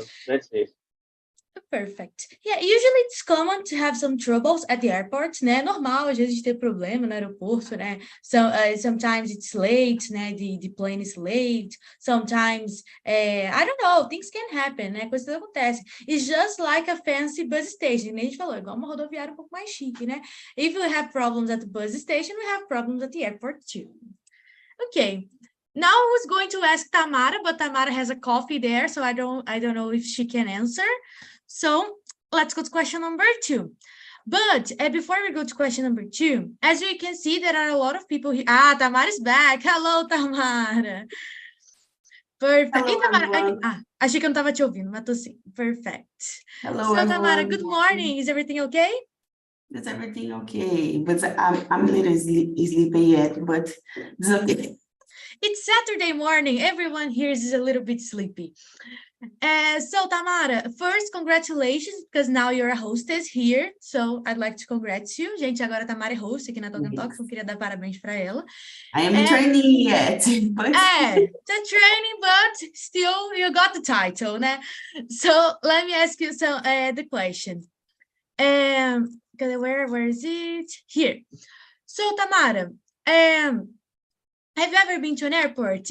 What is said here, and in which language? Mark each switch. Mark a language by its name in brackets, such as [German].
[English] That's it. Perfect. Yeah, usually it's common to have some troubles at the airport, né? [Portuguese] É normal, às vezes, ter problema no aeroporto, né? [English] So, sometimes it's late, né? The plane is late. Sometimes, I don't know, things can happen, né? [Portuguese] Coisas acontecem. [English] It's just like a fancy bus station, [Portuguese] né? A gente falou, igual uma rodoviária um pouco mais chique, né? [English] If we have problems at the bus station, we have problems at the airport too. Okay. Now I was going to ask Tamara, but Tamara has a coffee there, so I don't know if she can answer. So let's go to question number 2. But before we go to question number 2, as you can see, there are a lot of people here. Tamara is back. Hello, Tamara. Perfect. Hello, [Portuguese] Tamara, achei que eu não estava te ouvindo, mas tô sim. [English] Perfect. Hello, so, Tamara, everyone. good morning. Is everything okay? Is everything okay? But I'm a little sleepy yet, but it's okay. It's Saturday morning. Everyone here is a little bit sleepy. So, Tamara, first, congratulations, because now you're a hostess here. So, I'd like to congratulate you. [Portuguese] Gente, agora a Tamara é host aqui na TALKNTALK, então eu queria dar parabéns para ela. [English] I am training yet, but... the training, but still, you got the title, né? So, let me ask you the question. Where is it? Here. So, Tamara, have you ever been to an airport?